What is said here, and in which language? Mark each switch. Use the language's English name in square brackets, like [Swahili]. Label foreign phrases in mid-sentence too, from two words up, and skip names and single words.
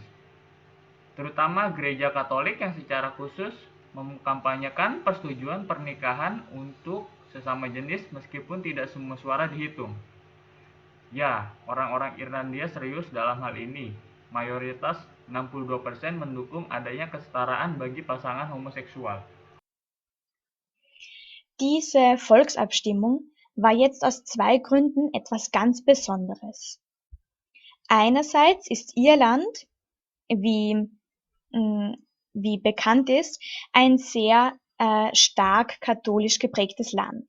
[Indonesian] Terutama Gereja Katolik yang secara khusus mengkampanyekan persetujuan pernikahan untuk sesama jenis meskipun tidak semua suara dihitung. Ya, orang-orang Irlandia serius dalam hal ini. Mayoritas 62% mendukung adanya kesetaraan bagi pasangan homoseksual. [German] Diese Volksabstimmung war jetzt aus zwei Gründen etwas ganz Besonderes. Einerseits ist Irland, wie bekannt ist, ein sehr stark katholisch geprägtes Land.